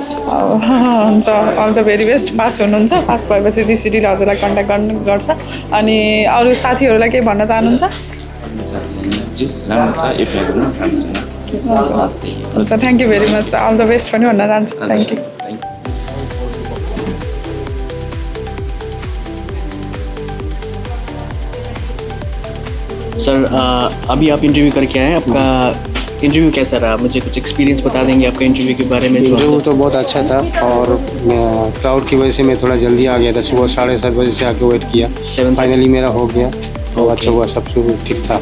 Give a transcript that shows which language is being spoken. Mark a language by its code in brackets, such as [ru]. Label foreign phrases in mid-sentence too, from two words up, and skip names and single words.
[ne] हुन्छ [en] all the very best [ne] पास हुनुहुन्छ पास भएपछि जिसिडीले हजुरलाई कन्ट्याक्ट गर्छ अनि अरू साथीहरूलाई केही भन्न चाहनुहुन्छ जिस राम्रो छ एप्लाई गर्नु राम्रो छ हुन्छ [en] thank you very much all the best [ne] पनि भन्न चाहन्छु [en] thank you [hi] सर अभी आप इंटरव्यू करके आए आपका इंटरव्यू कैसा रहा मुझे कुछ एक्सपीरियंस बता देंगे आपका इंटरव्यू के बारे में इंटरव्यू तो बहुत अच्छा था और क्राउड की वजह से मैं थोड़ा जल्दी आ गया था सुबह 7:30 बजे से आके वेट किया फाइनली मेरा हो गया तो अच्छा हुआ सब कुछ ठीक था